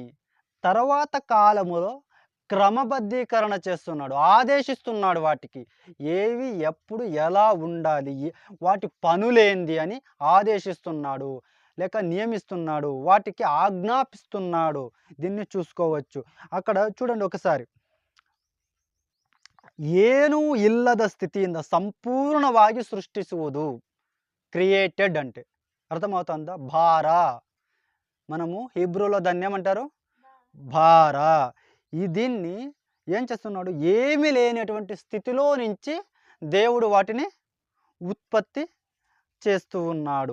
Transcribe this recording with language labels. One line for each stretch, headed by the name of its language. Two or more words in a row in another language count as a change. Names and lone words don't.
Telugu: తర్వాత కాలములో క్రమబద్ధీకరణ చేస్తున్నాడు, ఆదేశిస్తున్నాడు వాటికి ఏవి ఎప్పుడు ఎలా ఉండాలి, వాటి పనులేంది అని ఆదేశిస్తున్నాడు, లేక నియమిస్తున్నాడు, వాటికి ఆజ్ఞాపిస్తున్నాడు. దీన్ని చూసుకోవచ్చు. అక్కడ చూడండి ఒకసారి,
Kannada: ಏನು ಇಲ್ಲದ ಸ್ಥಿತಿಯಿಂದ ಸಂಪೂರ್ಣವಾಗಿ ಸೃಷ್ಟಿಸುವುದು
Telugu: క్రియేటెడ్ అంటే. అర్థమవుతుందా? భారా, మనము హిబ్రూలో దాన్ని ఏమంటారు? భారా. దీన్ని ఏం చేస్తున్నాడు? ఏమీ లేనటువంటి స్థితిలో నుంచి దేవుడు వాటిని ఉత్పత్తి చేస్తూ ఉన్నాడు.